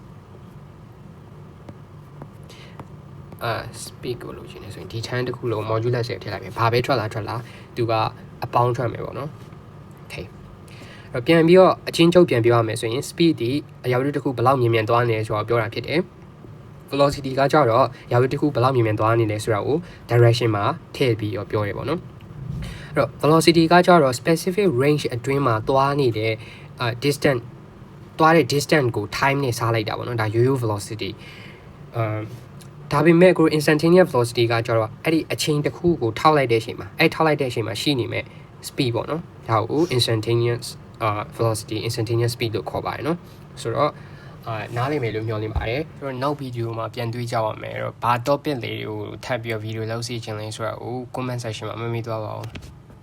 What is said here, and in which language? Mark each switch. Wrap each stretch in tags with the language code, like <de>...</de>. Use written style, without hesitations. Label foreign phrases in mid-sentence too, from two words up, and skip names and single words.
<my>speed ကိုလိုချင်နေဆိုရင်ဒီ time တစ်ခုလုံး modulus တွေကိုထည့်လိုက်မယ်ဘာပဲထွက်လာသူကအပေါင်းထွက်မယ်ပေါ့နော် okayပြန်ပြီးတော့အချင်းချုပ်ပြန်ပြောရမယ်ဆိုရင် speed ဒီအရာတစ်ခုဘယ်လောက်မြင်သွားနေလဲဆိုတော့ပြောတာဖြစ်တယ် velocity ကကြတော့အရာတစ်ခုဘယ်လောက်မြင်သွားနေလဲဆိုတာကို direction မှာထည့်ပြီးတော့ပြောရပေါ့နော် အဲ့တော့ velocity ကကြတော့</my> <en>specific range</en> <my>အတွင်းမှာသွားနေတဲ့distance သွားတဲ့ distance ကို time နဲ့စားလိုက်တာပေါ့နော်ဒါ</my> <en>yo-yo velocity</en> <my>ဒါပေမဲ့ကို</my> <en>instantaneous velocity</en> <my>ကကျတော့အဲ့ဒီအချိန်တစ်ခုကိုထောက်လိုက်တဲ့အချိန်မှာအဲ့ထောက်လိုက်တဲ့အချိန်မှာရှိနေမဲ့ speed ပေါ့နော်ဒါကို</my> <en>instantaneous velocity instantaneous speed</en> <my>လို့ခေါ်ပါတယ်နော်ဆိုတော့နားလည်မယ်လို့မျှော်လင့်ပါတယ်ဆိုတော့နောက်ဗီဒီယိုမှာပြန်တွေ့ကြပါမယ်အဲ့တော့ဘာ topic လေးတွေကိုထပ်ပြီးတော့ဗီဒီယိုလုပ်စီခြင်းလဲဆိုတော့</my> <en>comment section</en> <my>မှာမမေ့သွားပါဘူး</my>